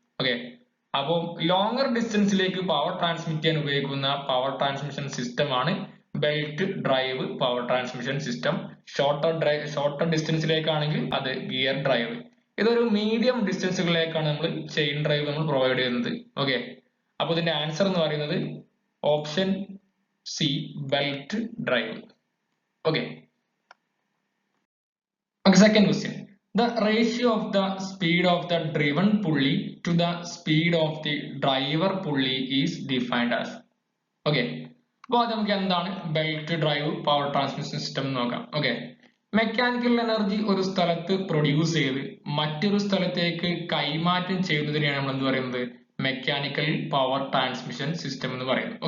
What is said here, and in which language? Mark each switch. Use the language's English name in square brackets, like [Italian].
[Malayalam] Okay, അപ്പോൾ longer ഡിസ്റ്റൻസിലേക്ക് power transmit ചെയ്യാൻ ഉപയോഗിക്കുന്ന പവർ ട്രാൻസ്മിഷൻ സിസ്റ്റം ആണ് belt drive power transmission system. Shorter ഡിസ്റ്റൻസിലേക്കാണെങ്കിൽ അത് ഗിയർ ഡ്രൈവ്. ഇതൊരു മീഡിയം ഡിസ്റ്റൻസുകളിലേക്കാണ് നമ്മൾ ചെയിൻ ഡ്രൈവ് നമ്മൾ പ്രൊവൈഡ് ചെയ്യുന്നത്. ഓക്കെ, അപ്പോൾ ഇതിന്റെ ആൻസർ എന്ന് പറയുന്നത് option C, belt drive. [English] Okay, second question. The ratio of the speed of the driven pulley to the speed of the driver pulley is defined as. [Malayalam] Okay, അപ്പോൾ അത് നമുക്ക് എന്താണ് belt drive power transmission system എന്ന് നോക്കാം. Okay, mechanical energy ഒരു സ്ഥലത്ത് produce ചെയ്ത് മറ്റൊരു സ്ഥലത്തേക്ക് കൈമാറ്റം ചെയ്യുന്നതിനെയാണ് നമ്മൾ എന്ത് പറയുന്നത്, മെക്കാനിക്കൽ പവർ ട്രാൻസ്മിഷൻ സിസ്റ്റം എന്ന് പറയുന്നത്.